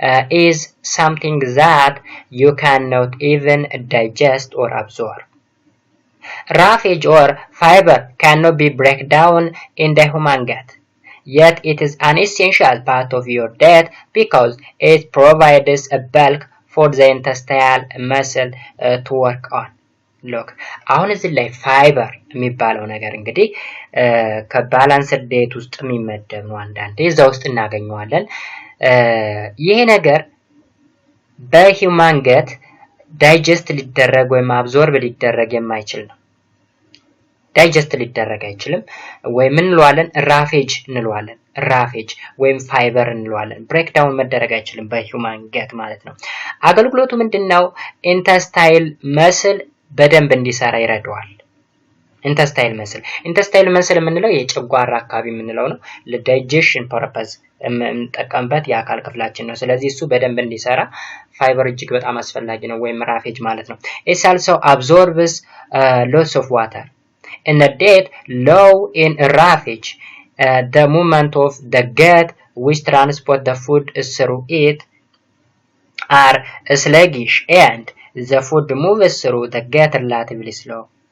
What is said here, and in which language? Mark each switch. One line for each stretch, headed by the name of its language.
English: is something that you cannot even digest or absorb. Roughage or fiber cannot be broken down in the human gut, yet it is an essential part of your diet because it provides a bulk for the intestinal muscle to work on.
Amharic: ሎክ አሁን እዚህ ላይ ፋይበር የሚባለው ነገር እንግዲህ ከባላንስድ ዳይት ውስጥ የሚመደብ ነው። አንዳንዴ እዛ ውስጥ እናገኘዋለን። ይሄ ነገር በሂውማን ገት ዳይጀስት ሊደረግ ወይም አብዞርብ ሊደረግ የማይችል ነው። ዳይጀስት ሊደረግ አይችልም ወይ ምን እንለዋለን? ራፌጅ እንለዋለን። ራፌጅ ወይም ፋይበር እንለዋለን። ብሬክዳውን መደረግ አይችልም በሂውማን ገት ማለት ነው። አገልግሎቱ ምንድነው? ኢንተስታይል መስል በደንብ እንዲሰራ ይረዳዋል። ኢንተስታይል መስል የምንለው የጨጓራ አካባቢ የምንለው ነው። ለዳይጀሽን ፐርፐዝ የምንጠቀምበት የአካል ክፍላችን ነው። ስለዚህ እሱ በደንብ እንዲሰራ ፋይበር እጅግ በጣም አስፈላጊ ነው ወይም ራፌጅ ማለት ነው።
English: it also absorbs lots of water. In a diet low in roughage, the movement of the gut which transport the food through it are sluggish and the food moves through the gut relatively slow.